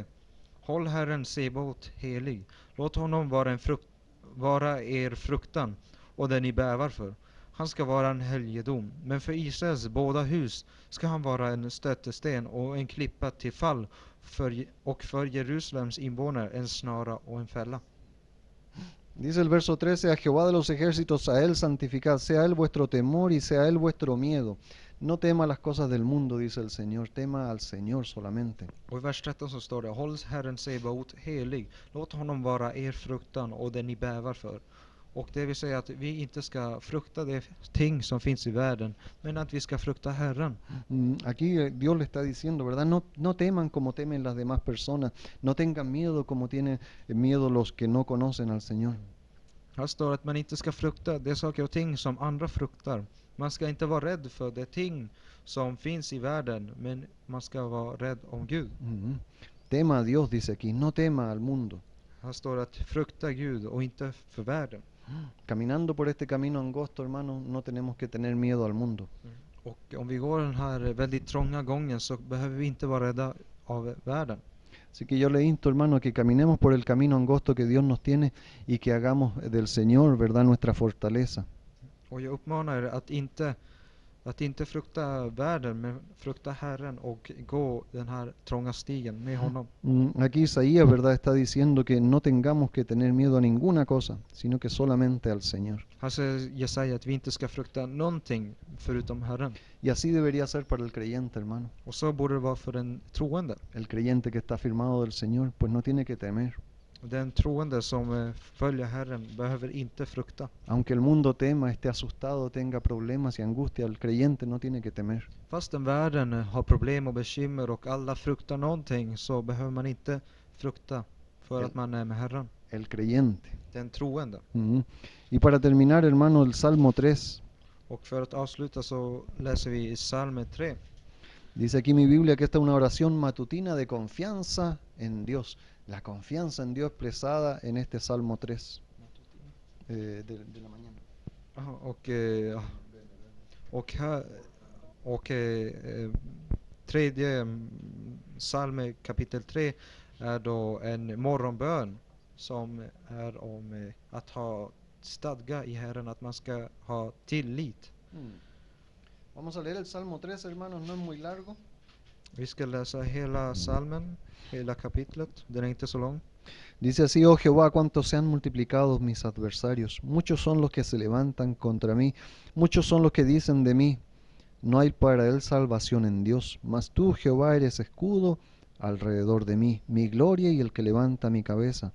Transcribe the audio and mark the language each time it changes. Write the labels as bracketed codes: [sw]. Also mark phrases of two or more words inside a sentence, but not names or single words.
[sv] Håll Herren Sebaot helig. Låt honom vara er fruktan, och det ni bävar för. Han ska vara en helgedom, men för Israels båda hus ska han vara en stötesten och en klippa till fall och för Jerusalems invånare en snara och en fälla. [es] Dice el verso 13, a Jehová de los ejércitos, a él santificad, sea él vuestro temor y sea él vuestro miedo. No tema las cosas del mundo, dice el Señor, tema al Señor solamente. [sv] Och i vers 13 så står det: Håll Herren Sebaot helig, låt honom vara er fruktan och det ni bävar för. Och det vill säga att vi inte ska frukta de ting som finns i världen, men att vi ska frukta Herren. [es] Aquí Dios le está diciendo, ¿verdad? No, no teman como temen las demás personas, no tengan miedo como tienen miedo los que no conocen al Señor. [sv] Här står att man inte ska frukta de saker och ting som andra fruktar. Man ska inte vara rädd för de ting som finns i världen, men man ska vara rädd om Gud. [es] Tema a Dios, dice aquí, no tema al mundo. [sv] Här står det att frukta Gud och inte för världen. [es] Caminando por este camino angosto, hermano, no tenemos que tener miedo al mundo. [sv] Och om vi går den här väldigt trånga gången så behöver vi inte vara rädda av världen. [es] Así que yo le insto, hermano, que caminemos por el camino angosto que Dios nos tiene y que hagamos del Señor, ¿verdad?, nuestra fortaleza. [sv] Och jag uppmanar er att inte frukta världen, men frukta Herren och gå den här trånga stigen med honom. [es] Aquí Isaías, ¿verdad?, está diciendo que no tengamos que tener miedo a ninguna cosa, sino que solamente al Señor. [sv] Här säger Jesaja att vi inte ska frukta någonting förutom Herren. [es] Y así debería ser para el creyente, hermano. [sv] Och så borde det vara för den troende. [es] El creyente que está firmado del Señor, pues no tiene que temer. [sv] Den troende som följer Herren behöver inte frukta. [es] Aunque el mundo tema, esté asustado, tenga problemas y angustia, el creyente no tiene que temer. [sv] Fastän världen har problem och bekymmer och alla fruktar någonting, så behöver man inte frukta för att man är med Herren. [es] El creyente. [sv] Den troende. [es] Y para terminar, hermano, el Salmo 3. [sv] Och för att avsluta så läser vi i Psalm 3. [es] Dice aquí mi Biblia que esta es una oración matutina de confianza en Dios. La confianza en Dios expresada en este Salmo 3 de la mañana. [sv] Tredje psalm kapitel 3 är då en morgonbön som är om att ha stadga i Herren, att man ska ha tillit. [es] Vamos a leer el Salmo 3, hermanos, no es muy largo. [sv] Vi ska läsa hela psalmen, hela kapitlet, den är inte så lång. [es] Dice así: oh Jehová, cuántos se han multiplicado mis adversarios, muchos son los que se levantan contra mí, muchos son los que dicen de mí, no hay para él salvación en Dios, mas tú, Jehová, eres escudo alrededor de mí, mi gloria y el que levanta mi cabeza.